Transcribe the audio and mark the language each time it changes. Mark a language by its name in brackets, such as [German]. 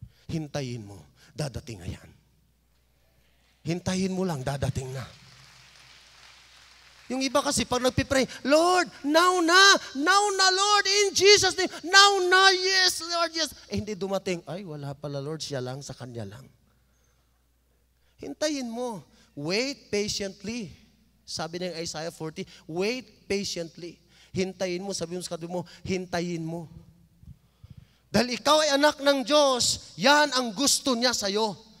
[Filipino] Hintayin mo, dadating na yan. Hintayin mo lang, dadating na. Yung iba kasi pag nagpipray, Lord, now na, Lord, [English] in Jesus' name, [Filipino] now na, yes, Lord, yes. Hindi dumating, ay, wala pala, Lord, siya lang, sa kanya lang. Hintayin mo. [English] Wait patiently. [Filipino] Sabi ng Isaiah 40, [English] wait patiently. [Filipino] Hintayin mo, sabi mo sa katabi mo, hintayin mo. Dahil ikaw ay anak ng Diyos, yan ang gusto niya sa'yo.